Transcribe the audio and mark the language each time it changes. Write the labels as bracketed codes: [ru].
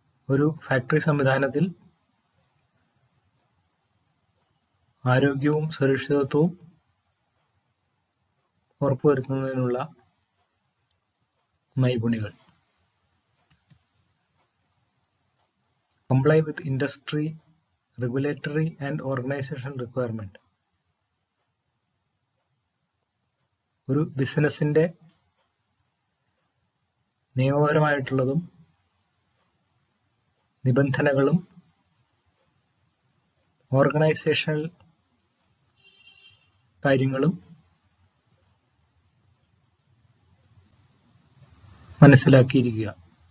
[ml] ഒരു ഫാക്ടറി സംവിധാനത്തിൽ ആരോഗ്യവും സുരക്ഷിതത്വവും ഉറപ്പുവരുത്തുന്നതിനുള്ള നൈപുണികൾ. [en] Comply with industry, regulatory and organization requirement. [ml] ഒരു ബിസിനസിന്റെ നിയമപരമായിട്ടുള്ളതും നിബന്ധനകളും ഓർഗനൈസേഷണൽ കാര്യങ്ങളും മനസ്സിലാക്കിയിരിക്കുക.